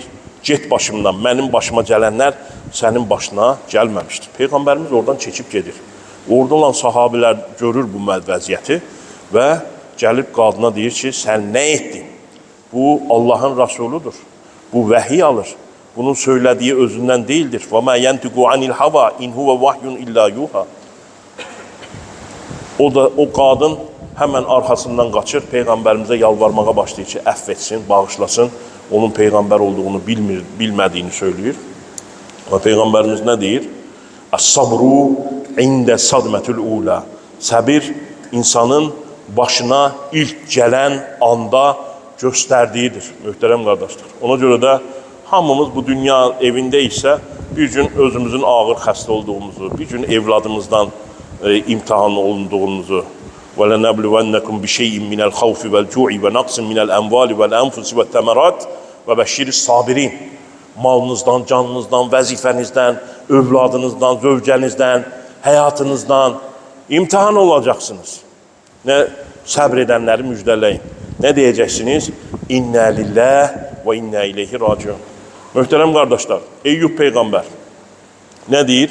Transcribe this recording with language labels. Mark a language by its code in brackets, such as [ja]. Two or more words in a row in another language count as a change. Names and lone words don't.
[az] Get başımdan, mənim başıma gələnlər sənin başına gəlməmişdir. Peyğəmbərimiz oradan keçib gedir. Orada olan sahabilər görür bu vəziyyəti və gəlib qadına deyir ki, sən nə etdin? Bu Allahın Rasuludur. Bu vəhiy alır. Bunun söylədiyi özündən deyildir. [ar] وَمَا يَنْتِقُ عَنِ الْحَوَا اِنْ هُوَ وَحْيٌ اِلَّا يُوحَى. [az] O qadın həmən arxasından qaçır, Peyğəmbərimizə yalvarmağa başlayır ki, əff etsin, bağışlasın, onun Peyğəmbər olduğunu bilmədiyini söyləyir. Və Peyğəmbərimiz nə deyir? [ar] الصبر عند الصدمة الأولى. [az] Səbir insanın başına ilk gələn anda göstərdiyidir, möhtərəm qardaşlar. Ona görə də hamımız bu dünya evində isə bir gün özümüzün ağır xəstə olduğumuzu, bir gün evladımızdan imtihan olunduğumuzu [ar] وَلَنَبْلُوَنَّكُمْ بِشَيْءٍ مِنَ الْخَوْفِ وَالْجُوعِ وَنَقْصٍ مِنَ الْأَمْوَالِ وَالْأَنْفُسِ وَالثَّمَرَاتِ وَبَشِّرِ الصَّابِرِينَ. [az] Malınızdan, canınızdan, vəzifənizdən, övladınızdan, zövcənizdən, həyatınızdan imtihan olacaqsınız. Nə səbr edənləri müjdələyin. Nə deyəcəksiniz? [ar] إنا لله وإنا إليه راجعون. [az] Möhtərəm qardaşlar, Eyyub Peyğəmbər nə deyir?